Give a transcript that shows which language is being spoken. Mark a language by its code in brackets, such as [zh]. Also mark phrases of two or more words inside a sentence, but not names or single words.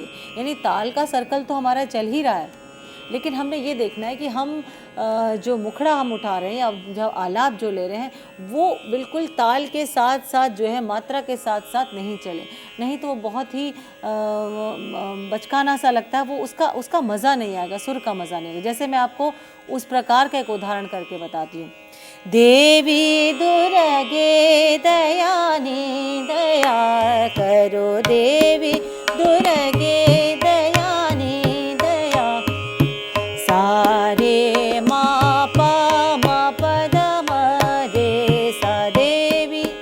[hi] यानी ताल का सर्कल तो हमारा चल ही रहा है, लेकिन हमने ये देखना है कि हम जो मुखड़ा हम उठा रहे हैं या जो आलाप जो ले रहे हैं वो बिल्कुल ताल के साथ साथ जो है मात्रा के साथ साथ नहीं चले, नहीं तो वो बहुत ही बचकाना सा लगता है, वो उसका मज़ा नहीं आएगा, सुर का मज़ा नहीं आएगा। जैसे मैं आपको उस प्रकार का एक उदाहरण करके बताती हूँ। देवी दुर्गे दयानी दया करो, देवी दुर्गे दयानी दया, सारे मा पद म रे सा, देवी